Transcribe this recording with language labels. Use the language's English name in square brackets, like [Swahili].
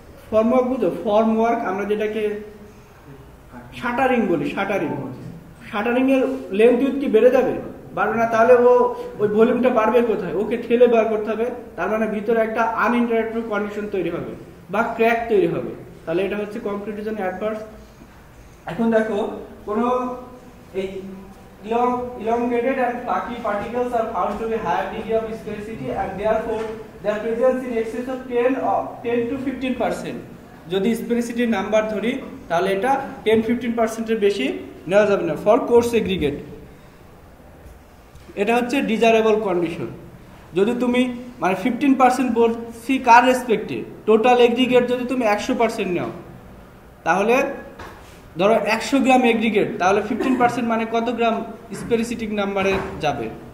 [Bangla] Formwork বুঝো, formwork আমরা যেটাকে শাটারিং বলি, শাটারিং এর লেন্থ উইথ কি বেড়ে যাবে? বাড়বে না। তাহলে ও ওই ভলিউমটা বাড়বে কোথায়? ওকে ঠেলে বার করতে হবে। তার মানে ভিতরে একটা আনইন্টারেক্টিভ কন্ডিশন তৈরি হবে বা ক্র্যাক তৈরি হবে। তাহলে এটা হচ্ছে কংক্রিটের জন্য অ্যাডভার্স। এখন দেখো কোনো এই [English] elongated and flaky particles are found to be higher degree of sphericity and therefore their presence in excess of 10 to 15%. [Bangla] যদি স্পেরিসিটি নাম্বার ধরি তাহলে এটা 10-15% এর বেশি নেওয়া যাবে না ফর কোর্স এগ্রিগেট। এটা হচ্ছে ডিজায়ারেবল কন্ডিশন। যদি তুমি মানে 15% বলছি কার রেসপেক্টে, টোটাল এগ্রিগেট যদি তুমি 100% নাও, তাহলে ধরো 100 গ্রাম এগ্রিগেট, তাহলে 15% মানে কত গ্রাম স্পেরিসিটিক নাম্বারে যাবে?